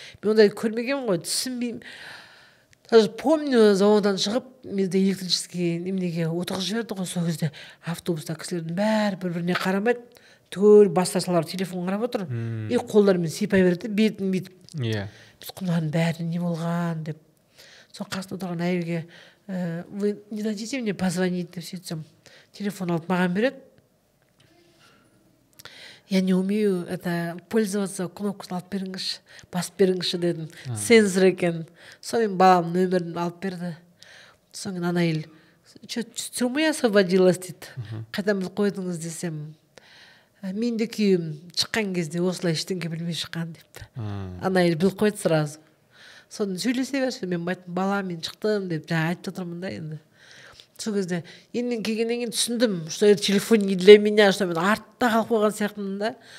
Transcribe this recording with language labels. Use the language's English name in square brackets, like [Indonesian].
[Kazakh] Мен ондай көрмеген ғой, түсінбеймін. Даже помню, заводдан шығып, менде электрический немнеге отырғызып жіберді ғой, сол кезде автобуста кісілердің бәрі бір-біріне қарамайды, түгел бастасалар телефон қарап отыр. И қолдарымен сипай береді, бетін бүйтіп. Біз құлағының бәрі не болған деп. Сол қасында отырған әйелге, [Russian] вы не дадите мне позвонить [Kazakh] деп сөйтсем, телефон алып маған береді. [Russian] Я не умею пользоваться, [Kazakh] кнопкасын алып беріңізші, басып беріңізші дедім. Сенсор екен. Сонымен балам нөмірін алып берді. Соңын ана әйел, [Russian] тюрьмы освободилась [Kazakh] дейді. Қайдан біліп қойдыңыз десем, мен де күйеуім шыққан кезде осылай ештеңе білмей шыққан депті. Ана әйел біліп қойды сразу. Соны сөйлесе берші, мен айттым, бала мен шықтым деп, жаңа айтып отырмын да енді. Сол кезде енді мен келгеннен кейін түсіндім, [Russian] что это телефон не для меня, [Kazakh] что мен артта қалып қойған сияқтымын да.